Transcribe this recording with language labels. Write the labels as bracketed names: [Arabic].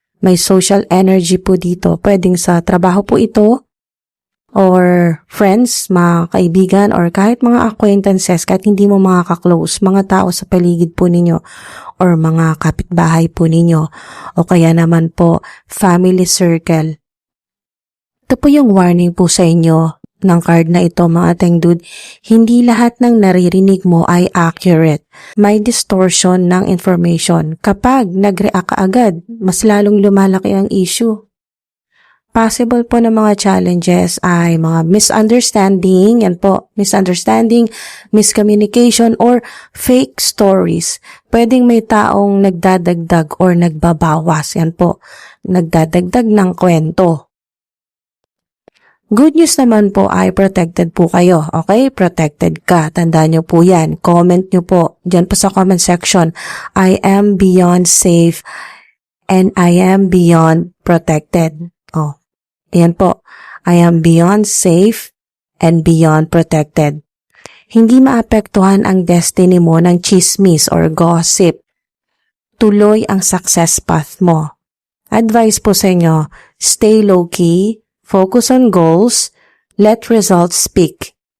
[Filipino] May social energy po dito. Pwedeng sa trabaho po ito, or friends, mga kaibigan, or kahit mga acquaintances, kahit hindi mo mga ka-close, mga tao sa paligid po ninyo, or mga kapitbahay po ninyo, o kaya naman po, family circle. Ito po yung warning po sa inyo ng card na ito, mga ating dude. Hindi lahat ng naririnig mo ay accurate. May distortion ng information. Kapag nag-react ka agad, mas lalong lumalaki ang issue. Possible po na mga challenges ay mga misunderstanding, yan po, misunderstanding, miscommunication, or fake stories. Pwedeng may taong nagdadagdag or nagbabawas, yan po, nagdadagdag ng kwento. Good news naman po ay protected po kayo, okay? Protected ka, tandaan nyo po yan. Comment nyo po, dyan po sa comment section, [English] I am beyond safe and I am beyond protected. Oh, yan po, I am beyond safe and beyond protected. [Filipino] Hindi maapektuhan ang destiny mo ng chismis or gossip. Tuloy ang success path mo. [English] Advice [Filipino] po sa inyo, [English] stay low-key, focus on goals, let results speak.